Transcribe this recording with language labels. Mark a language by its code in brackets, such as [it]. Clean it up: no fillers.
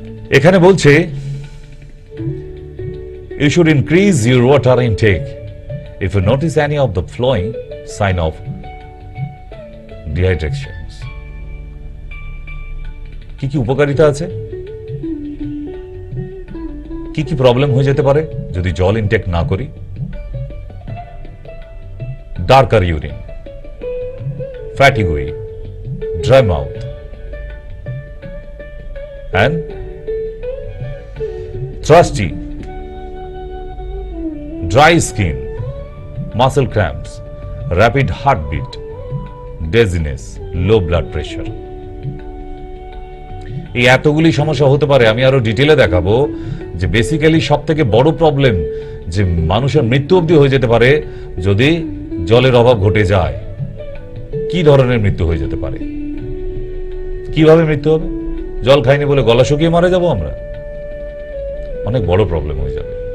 [bn] এখানে বলছে [en] you should increase your water intake if you notice any of the following sign of dehydration. [bn] কি কি উপকারিতা আছে, কি কি প্রবলেম হয়ে যেতে পারে যদি জল ইনটেক না করি? [en] Darker urine, fatigue, dry mouth and thirsty, dry skin, muscle cramps, rapid heartbeat, dizziness, low blood pressure. [bn] এই এতগুলি সমস্যা হতে পারে। আমি আরো ডিটেলে দেখাবো যে বেসিক্যালি সব থেকে বড় প্রবলেম যে মানুষের মৃত্যু অবধি হয়ে যেতে পারে যদি জলের অভাব ঘটে যায়। কি ধরনের মৃত্যু হয়ে যেতে পারে, কিভাবে মৃত্যু হবে? জল খাইনি বলে গলা শুকিয়ে মারা যাব আমরা? অনেক বড় প্রবলেম হয়ে যাবে।